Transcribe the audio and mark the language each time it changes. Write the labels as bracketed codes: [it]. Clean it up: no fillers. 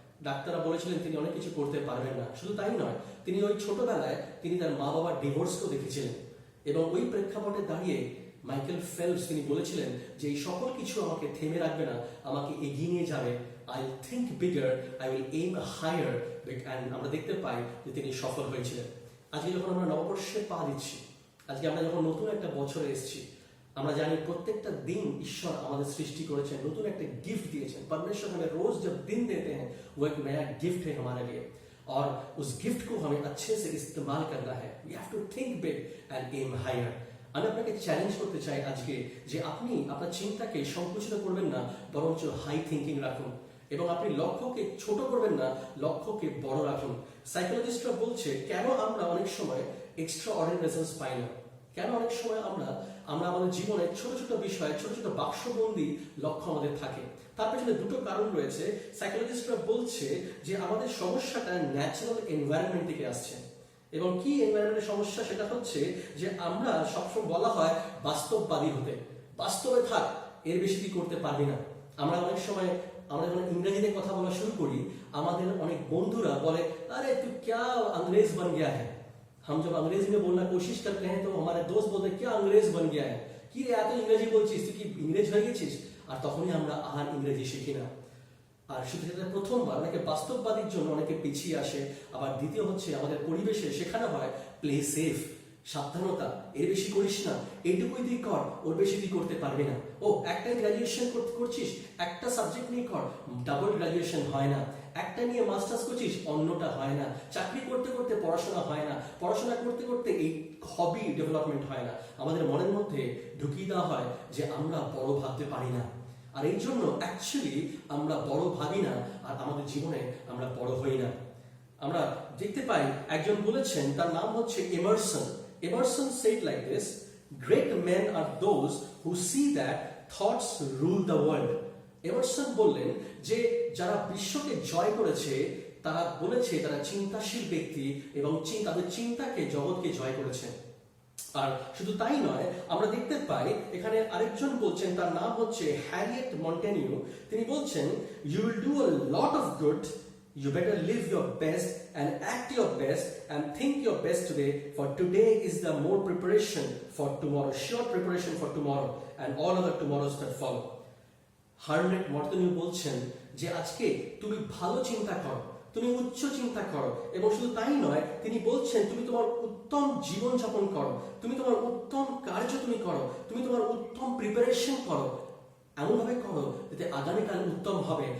[bn] ডাক্তাররা বলেছিলেন তিনি অনেক কিছু করতে পারবেন না। শুধু তাই নয়, তিনি ওই ছোটবেলায় তিনি তার মা বাবার ডিভোর্সকেও দেখেছিলেন, এবং ওই প্রেক্ষাপটে দাঁড়িয়ে মাইকেল ফেলপস তিনি বলেছিলেন যে এই সকল কিছু আমাকে থেমে রাখবে না, আমাকে এগিয়ে নিয়ে যাবে। [en] I think bigger, I will aim higher. [bn] And আমরা দেখতে পাই যে তিনি সফল হয়েছিলেন। আজকে যখন আমরা নববর্ষে পা দিচ্ছি, আজকে আমরা যখন নতুন একটা বছরে এসেছি, আমরা জানি প্রত্যেকটা দিন ঈশ্বর আমাদের সৃষ্টি করেছেন, নতুন একটা गिफ्ट দিয়েছেন। [hi] परमेश्वर हमें रोज जब दिन देते हैं वो एक नया गिफ्ट है हमारे लिए, और उस गिफ्ट को हमें अच्छे से इस्तेमाल करना है। [en] We have to think big and aim higher. [bn] আমি আপনাকে চ্যালেঞ্জ করতে চাই আজকে যে আপনি আপনার চিন্তাকে সংকুচিত করবেন না, বরঞ্চ হাই থিঙ্কিং রাখুন, এবং আপনি লক্ষ্যকে ছোট করবেন না, লক্ষ্যকে বড় রাখুন। সাইকোলজিস্টরা বলছে কেন আমরা অনেক সময় এক্সট্রা অর্ডিনারি রেজাল্টস পাই না, কেন অনেক সময় আমরা আমাদের জীবনে ছোট ছোট বিষয়ে ছোট ছোট বাক্সবন্দি লক্ষ্য আমাদের থাকে। তার পেছনে দুটো কারণ রয়েছে। সাইকোলজিস্টরা বলছে যে আমাদের সমস্যাটা ন্যাচারাল এনভায়রনমেন্ট থেকে আসছে। এবং কি এনভায়রনমেন্টের সমস্যা, সেটা হচ্ছে যে আমরা সবসময় বলা হয় বাস্তববাদী হতে, বাস্তবে থাক, এর বেশি কি করতে পারবি না। আমরা অনেক সময় আমরা যখন ইংরেজিতে কথা বলা শুরু করি, আমাদের অনেক বন্ধুরা বলে, আরে তুই [hi] क्या अंग्रेज बन गया है। हम जब अंग्रेजी में बोलना कोशिश करते हैं तो हमारे दोस्त बोलते हैं क्या अंग्रेज बन गया है, [bn] কি রে এত ইংরেজি বলছিস, তুই কি ইংরেজ হয়ে গেছিস। আর তখনই আমরা আর ইংরেজি শিখি না। আর শুধু সেটা প্রথমবার অনেকে বাস্তববাদীর জন্য অনেকে পিছিয়ে আসে। আবার দ্বিতীয় হচ্ছে আমাদের পরিবেশে শেখানো হয় প্লে সেফ, সাবধানতা, এর বেশি করিস না, এইটুকুই তুই কর, ওর বেশি তুই করতে পারবি না। ও একটা গ্রাজুয়েশন করছিস, একটা সাবজেক্ট নিয়ে কর, ডাবল গ্রাজুয়েশন হয় না। একটা নিয়ে মাস্টার্স করছিস, অন্যটা হয় না। চাকরি করতে করতে পড়াশোনা হয় না, পড়াশোনা করতে করতে এই হবি ডেভেলপমেন্ট হয় না। আমাদের মনের মধ্যে ঢুকিয়ে দেওয়া হয় যে আমরা বড় ভাবতে পারি না, আর এই জন্য অ্যাকচুয়ালি আমরা বড় ভাবি না, আর আমাদের জীবনে আমরা বড় হই না। আমরা দেখতে পাই একজন বলেছেন, তার নাম হচ্ছে Emerson. [en] Emerson said like this, great men are those who see that thoughts rule the world. [bn] Emerson বললেন যে যারা বিশ্বকে জয় করেছে তারা বলেছে তারা চিন্তাশীল ব্যক্তি এবং তাদের চিন্তাকে জগৎকে জয় করেছে। আর শুধু তাই নয়, আমরা দেখতে পাই এখানে আরেকজন বলছেন, তার নাম হচ্ছে হ্যারিয়েট মন্টেনিউ। তিনি বলছেন, [en] You will do a lot of good, you better live your best and act your best and think your best today, for today is the more preparation for tomorrow, sure preparation for tomorrow and all other tomorrows that follow. [bn] হার্নেট মর্টনিউ বলছেন যে আজকে তুমি ভালো চিন্তা করো, তুমি উচ্চ চিন্তা করো, এবং শুধু তাই নয়, তিনি বলছেন তুমি তোমার উত্তম জীবন যাপন করো, তুমি তোমার উত্তম কার্য তুমি করো, তুমি তোমার উত্তম প্রিপারেশন করো, এমনভাবে করো যাতে আগামীকাল উত্তম হবে।